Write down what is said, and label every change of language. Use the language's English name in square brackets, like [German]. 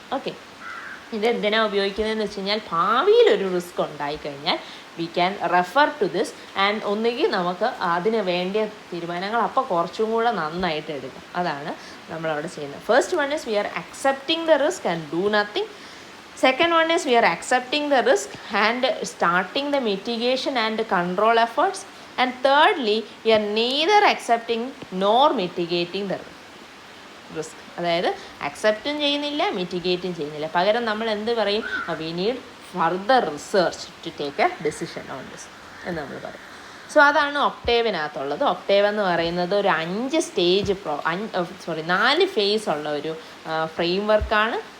[Malayalam] Okay, ഇതെന്തിനാണ് ഉപയോഗിക്കുന്നതെന്ന് വെച്ച് കഴിഞ്ഞാൽ ഭാവിയിലൊരു റിസ്ക് ഉണ്ടായിക്കഴിഞ്ഞാൽ [English] we can refer to this and [Malayalam] ഒന്നുകിൽ നമുക്ക് അതിന് വേണ്ടിയ തീരുമാനങ്ങൾ അപ്പോൾ കുറച്ചും കൂടെ നന്നായിട്ട് എടുക്കും. അതാണ് നമ്മളവിടെ ചെയ്യുന്നത്. [English] First one is we are accepting the risk and do nothing. Second one is we are accepting the risk and starting the mitigation and control efforts. And thirdly, we are neither accepting nor mitigating the risk. [Malayalam] അതായത് അക്സെപ്റ്റും ചെയ്യുന്നില്ല, മിറ്റിഗേറ്റും ചെയ്യുന്നില്ല. പകരം നമ്മൾ എന്ത് പറയും? [English] we need further research to take a decision on this [Malayalam] എന്ന് നമ്മൾ പറയും. സോ അതാണ് ഒക്ടേവിനകത്തുള്ളത്. ഒക്ടേവ് എന്ന് പറയുന്നത് ഒരു 4 ഫേസ് ഉള്ള ഒരു ഫ്രെയിം വർക്കാണ്.